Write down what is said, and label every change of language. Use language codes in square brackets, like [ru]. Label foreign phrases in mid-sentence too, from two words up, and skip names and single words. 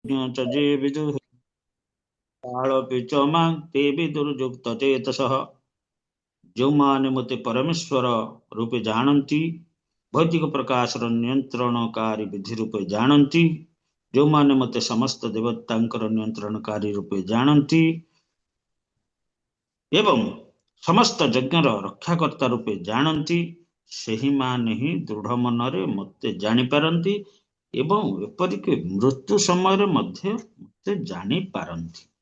[sa] च जे विदुः कालोऽपि च मां ते विदुर्युक्तचेतसः। [or] ଯେଉଁମାନେ ମୋତେ ପରମେଶ୍ୱର ରୂପେ ଜାଣନ୍ତି, ଭୌତିକ ପ୍ରକାଶର ନିୟନ୍ତ୍ରଣକାରୀ ବିଧି ରୂପେ ଜାଣନ୍ତି, ଯେଉଁମାନେ ମୋତେ ସମସ୍ତ ଦେବତାଙ୍କର ନିୟନ୍ତ୍ରଣକାରୀ ରୂପେ ଜାଣନ୍ତି ଏବଂ ସମସ୍ତ ଯଜ୍ଞର ରକ୍ଷାକର୍ତ୍ତା ରୂପେ ଜାଣନ୍ତି, ସେହିମାନେ ହିଁ ଦୃଢ଼ ମନରେ ମୋତେ ଜାଣିପାରନ୍ତି ଏବଂ ଏପରିକି ମୃତ୍ୟୁ ସମୟରେ ମଧ୍ୟ ମୋତେ ଜାଣିପାରନ୍ତି।